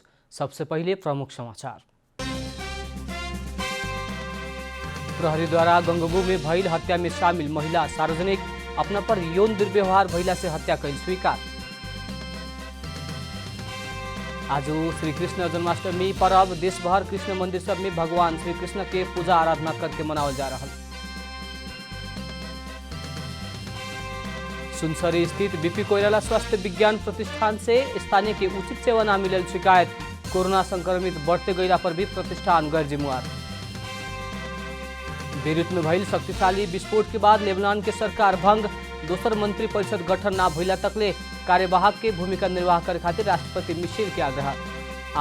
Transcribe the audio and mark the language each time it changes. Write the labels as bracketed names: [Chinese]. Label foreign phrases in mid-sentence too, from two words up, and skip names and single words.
[Bhojpuri] सबसे पहले प्रमुख समाचार। प्रहरी द्वारा गंगबू में भइल हत्या में शामिल महिला सार्वजनिक अपना पर यौन दुर्व्यवहार भइला से हत्या कैल स्वीकार। आज श्री कृष्ण जन्माष्टमी पर्व देशभर कृष्ण मंदिर सब में भगवान श्री कृष्ण के पूजा आराधना करके मनावल जा रहा। सुनसरी स्थित बीपी कोइराला स्वास्थ्य विज्ञान प्रतिष्ठान से स्थानीय के उचित सेवा न मिलल शिकायत। कोरोना संक्रमित बढ़ते गईला पर भी प्रतिष्ठान गैर जिम्मेवार। बेरूत में भइल शक्तिशाली विस्फोट के बाद लेबनान के सरकार भंग। दोसर मंत्री परिषद गठन ना भइला तकले कार्यवाहक के भूमिका निर्वाह करे खातिर राष्ट्रपति मिशेल के आग्रह।